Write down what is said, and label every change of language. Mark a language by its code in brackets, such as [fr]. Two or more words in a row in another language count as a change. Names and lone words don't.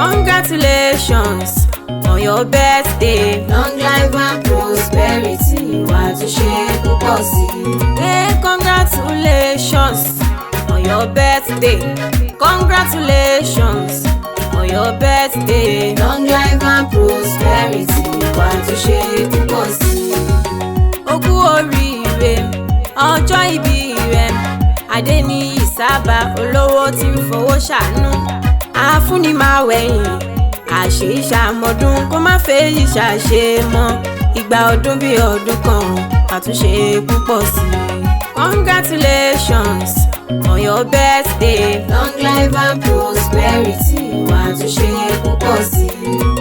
[en] Congratulations on your birthday. Long life and prosperity, [yo] wà á tún ṣe púpọ̀ sí i. [en] Hey, congratulations on your birthday. Congratulations on your birthday. Long life and prosperity, wà á tún ṣe púpọ̀ sí i. [yo] O kú oríire, ọjọ́ ìbí rẹ. Adéníyì Sábà, olówó tí ń fowó ṣàánú. Afúnni máa wẹ̀yìn, àṣe ìṣàmọ́dún, kó má fẹ́ yìí ṣàṣe mọ́. Ìgbà ọdún bí ọdún kan, àtúnṣe púpọ̀ sí i. [en] Congratulations on your birthday. Long life and prosperity, [yo] wà á tún ṣe púpọ̀ sí i.